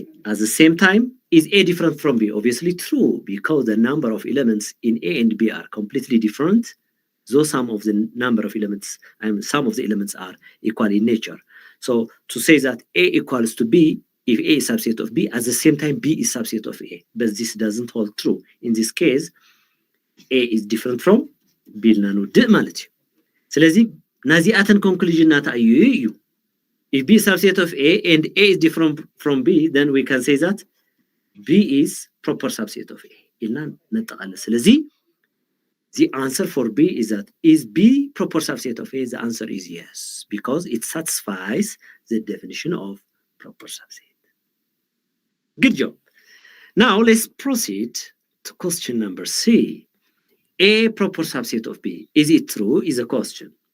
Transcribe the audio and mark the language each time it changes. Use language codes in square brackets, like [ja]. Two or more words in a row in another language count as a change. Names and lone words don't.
[en] At the same time, is A different from B? Obviously true, because the number of elements in A and B are completely different, though some of the number of elements and some of the elements are equal in nature. So to say that A equals to B, if A is subset of B, at the same time B is subset of A, but this doesn't hold true. In this case, A is different from B [ti] ልና ንውድእ ማለት እዩ። ስለዚ ናዚኣተን ኮንክሉዥን ናታ እዩ። [en] If B is subset of A and A is different from B, then we can say that B is proper subset of A. [ti] ኢልና ነጠቃልል። ስለዚ [en] the answer for B is that, is B proper subset of A? The answer is yes, because it satisfies the definition of proper subset. Good job. Now let's proceed to question number C. A proper subset of B. Is it true? Is a question.